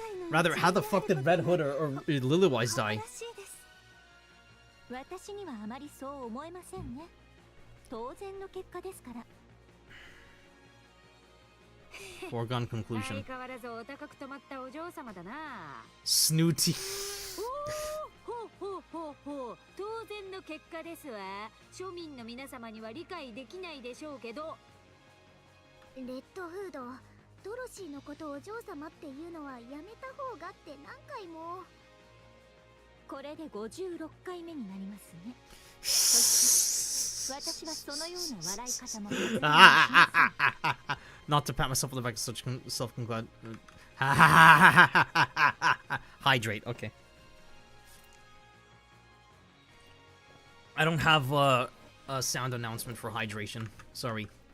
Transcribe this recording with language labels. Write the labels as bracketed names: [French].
[English] Rather, how the fuck did Red Hood or Lilywise die? [Japanese] 私にはあまりそう思えませんね。当然の結果ですから。 [English] Foregone conclusion. [Japanese] 相変わらずお高く止まったお嬢様だな。 [English] Snooty. [Japanese] ほうほうほうほう。当然の結果ですわ。庶民の皆様には理解できないでしょうけど。レッドフード、ドロシーのことをお嬢様っていうのはやめた方がって何回も。これで56回目になりますね。そして私はそのような笑い方もございません。 [English] Not to pat myself on the back, such self-congrat. Hydrate. Okay. I don't have a sound announcement for hydration. Sorry.